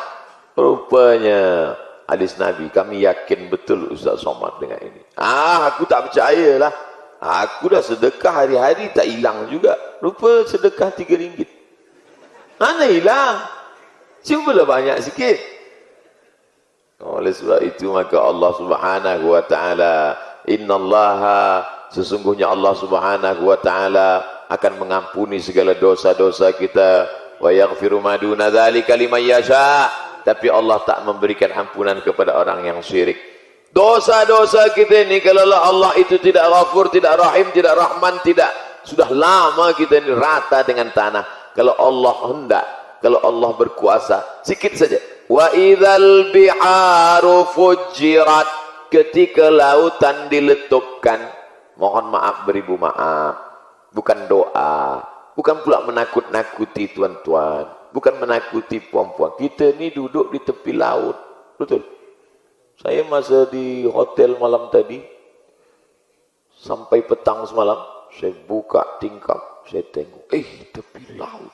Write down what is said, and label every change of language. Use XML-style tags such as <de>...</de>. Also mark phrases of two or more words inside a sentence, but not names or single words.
<ms>Rupanya hadis Nabi, kami yakin betul Ustaz Somad dengan ini. Aku tak percayalah. Aku dah sedekah hari-hari tak hilang juga. Rupa sedekah RM3. Mana hilang? Cubalah banyak sikit. Oleh sebab itu maka</ms> <ar>الله سبحانه وتعالى,</ar> <ms>innallaha, sesungguhnya</ms> <ar>الله سبحانه وتعالى</ar> <ms>akan mengampuni segala dosa-dosa kita.</ms> <ar>ويغفر ما دون ذلك لمن يشاء.</ar> <ms>Tapi Allah tak memberikan ampunan kepada orang yang syirik. Dosa-dosa kita ini kalau Allah itu tidak ghafur, tidak rahim, tidak rahman, tidak, sudah lama kita ini rata dengan tanah. Kalau Allah hendak, kalau Allah berkuasa, sikit saja.</ms> <ar>وإذا البحار فجرت,</ar> <ms>ketika lautan diletupkan, mohon maaf beribu maaf, bukan doa, bukan pula menakut-nakuti tuan-tuan, bukan menakuti puan-puan. Kita ni duduk di tepi laut, betul. Saya masa di hotel malam tadi, sampai petang semalam, saya buka tingkap, saya tengok, tepi laut.</ms>